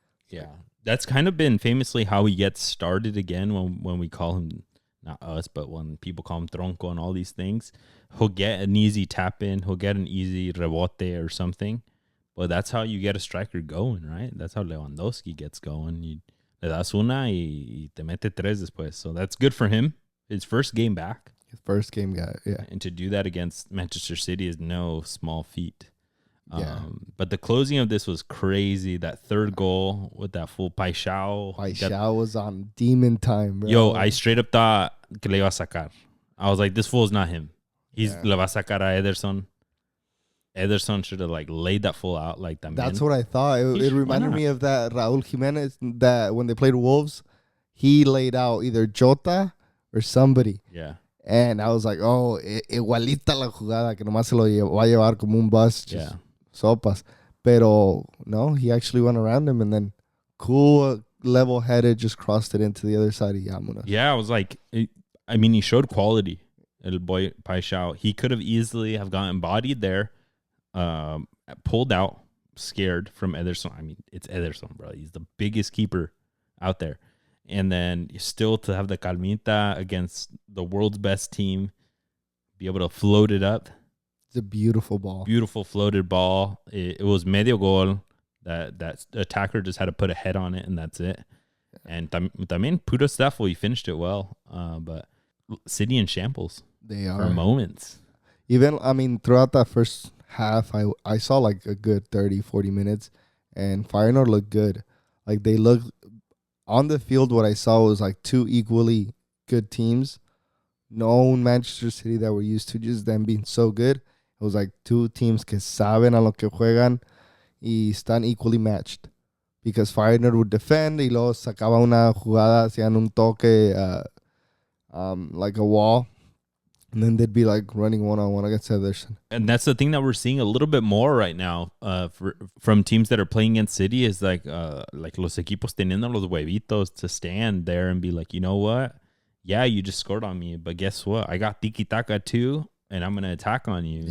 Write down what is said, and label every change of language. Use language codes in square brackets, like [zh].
[en] Yeah. That's kind of been famously how he gets started again when we call him not us, but when people call him tronco and all these things, he'll get an easy tap in, he'll get an easy rebote or something. But that's how you get a striker going, right? That's how Lewandowski gets going. [es] You le das una y te mete tres después. [en] So that's good for him. His first game back. His first game guy, yeah. And to do that against Manchester City is no small feat. Yeah. But the closing of this was crazy. That third goal with that full Paixão. Paixão was on demon time, bro. Yo, I straight up thought [es] que le iba a sacar. [en] I was like, this fool is not him. He's [es] le va a sacar a Ederson. [en] Ederson should have like laid that fool out like that. That's what I thought. It reminded me of that Raúl Jimenez that when they played Wolves, he laid out either Jota or somebody. Yeah. And I was like, oh, [es] igualita la jugada, que nomás se lo va a llevar como un bus. Yeah. Sopas. Pero no, [en] he actually went around him and then cool, level-headed, just crossed it into the other side of Yamuna. Yeah, I was like, I mean, he showed quality. El boy Paixão. He could have easily have gotten bodied there, pulled out, scared from Ederson. I mean, it's Ederson, bro. He's the biggest keeper out there. And then still to have the calmita against the world's best team, be able to float it up. It's a beautiful ball. Beautiful floated ball. It was [es] medio gol. [en] That attacker just had to put a head on it, and that's it. And [es] también puro [en] stuff. Well, he finished it well. But City in shambles. They are. For moments. Even, I mean, throughout that first half, I saw like a good 30, 40 minutes, and Feyenoord looked good. Like, they looked on the field. What I saw was like two equally good teams. No Manchester City that we're used to just them being so good. It was like two teams [es] que saben a lo que juegan y están [en] equally matched. Because Feyenoord would defend [es] y luego sacaba una jugada, hacían un toque, [en] like a wall. And then they'd be like running one-on-one against Ederson. And that's the thing that we're seeing a little bit more right now from teams that are playing against City is like [es] los equipos teniendo los huevitos [en] to stand there and be like, you know what? Yeah, you just scored on me, but guess what? I got tiki-taka too, and I'm going to attack on you.